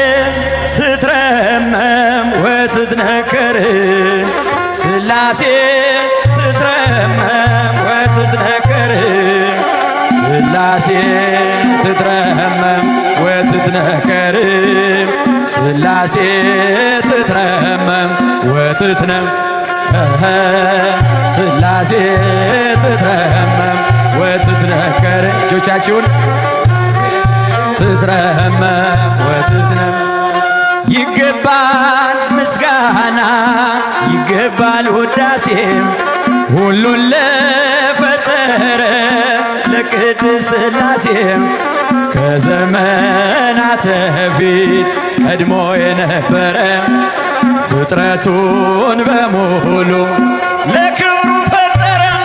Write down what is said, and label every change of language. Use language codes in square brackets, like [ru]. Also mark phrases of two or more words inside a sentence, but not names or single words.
[gez] ትትረመም ወትትነከር ስላሴ ትትረመም ወትትነከር ስላሴ ትትረመም ወትትነከር ስላሴ ትትረመም ወትትነከር ስላሴ ትትረመም ወትትነከር እጆቻችሁን ትትረመም ወትትነከር [am] ይገባል ምስጋና ይገባል ውዳሴም ሁሉን ለፈጠረ ለቅድስት ሥላሴም ከዘመናት በፊት ቀድሞ የነበረ ፍጥረቱን በሙሉ ለክብሩ ፈጠረ